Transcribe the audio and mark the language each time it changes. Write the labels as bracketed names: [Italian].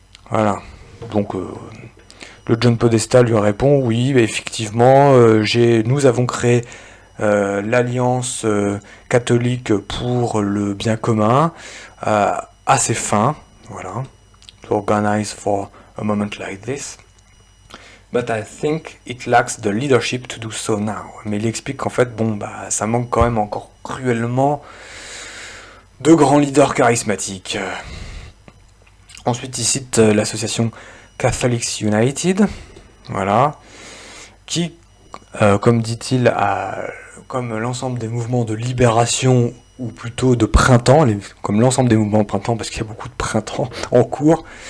[French] Voilà. Donc, le John Podesta lui répond, oui, effectivement, nous avons créé l'Alliance catholique pour le bien commun à ses fins. Voilà. [English] To organize for a moment like this. But I think it lacks the leadership to do so now. [French] Mais il explique qu'en fait, ça manque quand même encore cruellement de grands leaders charismatiques. Ensuite, il cite l'association Catholics United, voilà, qui, comme dit-il, comme l'ensemble des mouvements de libération, ou plutôt de printemps, comme l'ensemble des mouvements de printemps, parce qu'il y a beaucoup de printemps en cours,